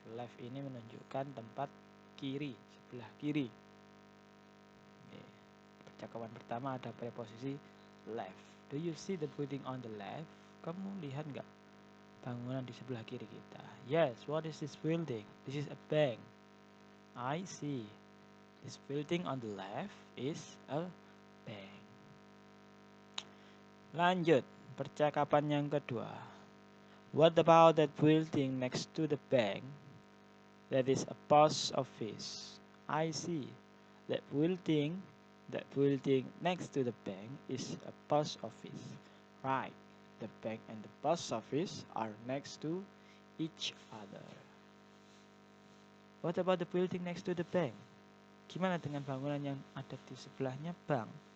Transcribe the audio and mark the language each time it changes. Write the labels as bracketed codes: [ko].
[id] Left ini menunjukkan tempat kiri, sebelah kiri. Oke. Percakapan pertama ada preposisi left. [en] Do you see the building on the left? [id] Kamu lihat nggak bangunan di sebelah kiri kita? [en] Yes, what is this building? This is a bank. I see. This building on the left is a bank. [id] Lanjut, percakapan yang kedua. [en] What about that building next to the bank? That is a post office. I see. That building next to the bank is a post office. Right. The bank and the post office are next to each other. What about the building next to the bank? [id] Gimana dengan bangunan yang ada di sebelahnya bank?